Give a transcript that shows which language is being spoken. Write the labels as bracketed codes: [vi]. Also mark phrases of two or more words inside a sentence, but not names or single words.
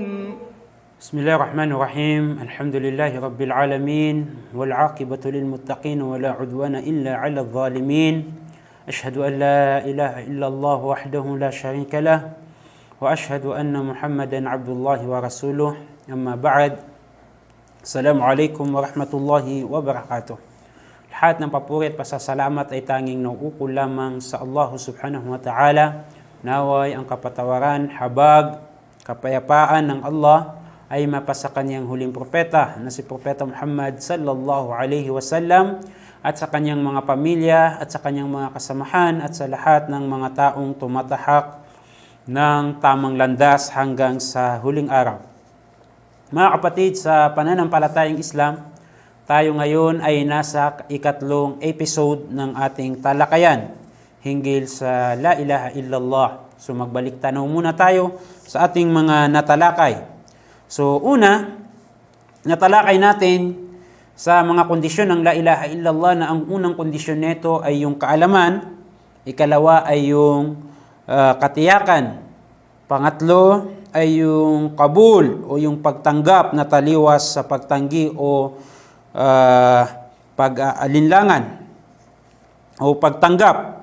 [ar] بسم الله الرحمن الرحيم الحمد لله رب العالمين والعاقبة للمتقين ولا عدوان إلا على الظالمين أشهد أن لا إله إلا الله وحده لا شريك له وأشهد أن محمدا عبد الله ورسوله أما بعد السلام عليكم ورحمة الله وبركاته. [tl] Lahat ng papurit pasasalamat ay tanging nauukol lamang sa Allah [ar] سبحانه وتعالى. [tl] Naway ang kapatawaran, habag, kapayapaan ng Allah ay mapasa kanyang huling propeta na si Propeta Muhammad [ar] صلى الله عليه وسلم [tl] at sa kanyang mga pamilya at sa kanyang mga kasamahan at sa lahat ng mga taong tumatahak ng tamang landas hanggang sa huling araw. Mga kapatid, sa pananampalatayang Islam, tayo ngayon ay nasa ikatlong episode ng ating talakayan hinggil sa [ar] لا إله إلا الله. [tl] So magbalik tanaw muna tayo sa ating mga natalakay. So una, natalakay natin sa mga kondisyon ng [ar] لا إله إلا الله [tl] na ang unang kondisyon nito ay yung kaalaman, ikalawa ay yung katiyakan, pangatlo ay yung kabul o yung pagtanggap na taliwas sa pagtanggi o pag-alinlangan o pagtanggap.